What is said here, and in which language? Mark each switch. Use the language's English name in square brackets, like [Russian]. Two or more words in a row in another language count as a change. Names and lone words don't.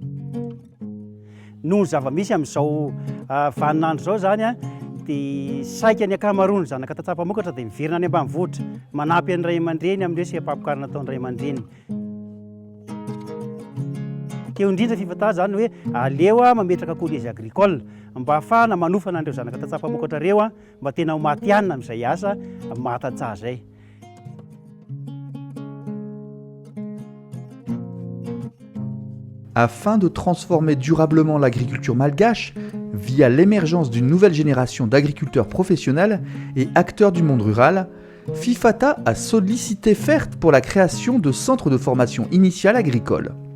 [Malagasy] Noho ny zava-misy amin'izao vaninandro zao zany a dia saika ny ankamaroany zanaka tatsapa-mokatra dia miverina any ambanivohitra manampy an'ny ray aman-dreny amin'ny resam-pamokarana ataon'ny ray aman-dreny. Teo indrindra fifatana zany hoe aleo mametraka [French] collège agricole [Malagasy] mba ahafahana manofana an'ireo zanaka tatsapa-mokatra ireo mba tena ho matihanina amin'izay asa mahatantsaha zay. [French] Afin de transformer durablement l'agriculture malgache via l'émergence d'une nouvelle génération d'agriculteurs professionnels et acteurs du monde rural, FIFATA a sollicité FERT pour la création de centres de formation initiale agricole.